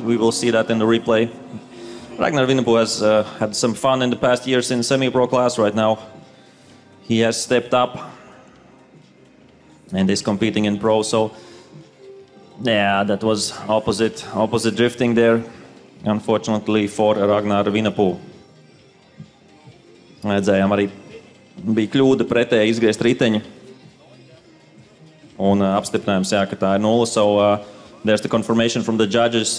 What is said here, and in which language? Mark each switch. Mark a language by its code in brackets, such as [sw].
[en] We will see that in the replay. Ragnar Vinapu has had some fun in the past years in semi-pro class. Right now, he has stepped up and is competing in pro. So, yeah, that was opposite drifting there, unfortunately for Ragnar Vinapu. [lv] Redzējām, arī bija kļūda pretēji izgriezt riteņu. Un apstiprinājums, jā, ka tā ir 0. [en] So there's the confirmation from the judges.